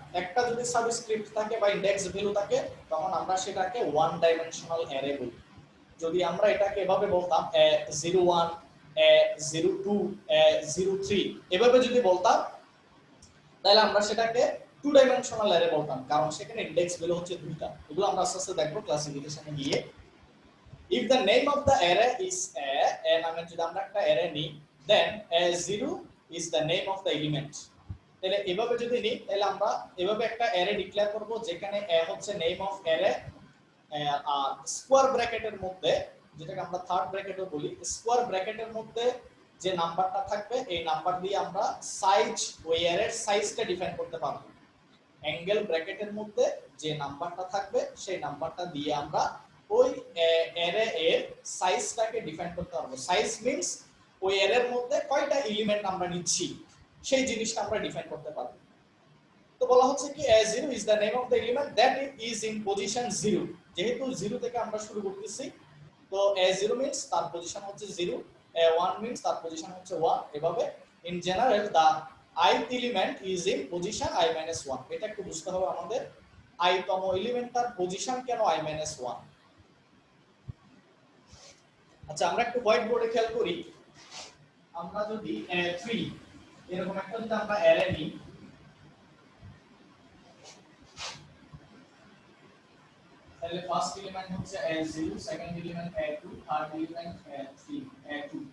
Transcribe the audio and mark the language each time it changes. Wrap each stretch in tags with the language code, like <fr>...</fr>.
<bn>একটা যদি সাবস্ক্রিপ্ট থাকে বা ইন্ডেক্স ভ্যালু থাকে, তখন আমরা সেটাকে ওয়ান ডাইমেনশনাল অ্যারে বলি। যদি আমরা এটাকে এভাবে বলতাম a01 a02 a03 এভাবে যদি বলতাম, তাহলে আমরা সেটাকে টু ডাইমেনশনাল অ্যারে বলতাম, কারণ সেখানে ইন্ডেক্স ভ্যালু হচ্ছে দুইটা। এগুলো আমরা আস্তে আস্তে দেখবো ক্লাসিফিকেশনে গিয়ে।</bn> <en>if the name of the array is a</en> <bn>নামের যদি আমরা একটা অ্যারে নিই,</bn> <en>then a0 is the name of the element।</en> <bn>তাহলে এভাবে যদি নিই, তাহলে আমরা এভাবে একটা অ্যারে ডিক্লেয়ার করব যেখানে a হচ্ছে name of array, আর square ব্র্যাকেটের মধ্যে, যেটাকে আমরা থার্ড ব্র্যাকেটও বলি, স্কোয়ার ব্র্যাকেটের মধ্যে যে নাম্বারটা থাকবে এই নাম্বার দিয়ে আমরা সাইজ, ওই অ্যারের সাইজটা ডিফাইন করতে পারবো। অ্যাঙ্গেল ব্র্যাকেটের মধ্যে যে নাম্বারটা থাকবে সেই নাম্বারটা দিয়ে আমরা ওই অ্যারে এর সাইজটাকে ডিফাইন করতে পারবো। সাইজ মিন্স ওই অ্যারের মধ্যে কয়টা এলিমেন্ট আমরা নিচ্ছি সেই জিনিসটা আমরা ডিফাইন করতে পারবো। তো বলা হচ্ছে কি</bn> <en>a0 is the name of the element that is in position 0,</en> <bn>যেহেতু 0 থেকে আমরা শুরু করতেছি, তো a0 means তার পজিশন হচ্ছে 0, a1 means তার পজিশন হচ্ছে 1, এভাবে</bn> <en>in general the ith element is in position i-1।</en> <bn>এটা একটু বুঝতে হবে আমাদের, i তম এলিমেন্টটার পজিশন কেন i-1। আচ্ছা, আমরা একটু হোয়াইট বোর্ডে খেয়াল করি, আমরা যদি a3 এরকম একটা যদি আমরা অ্যারে নিই, তাহলে ফার্স্ট এলিমেন্ট হচ্ছে a0, second element a2, third element a3 a2।</bn>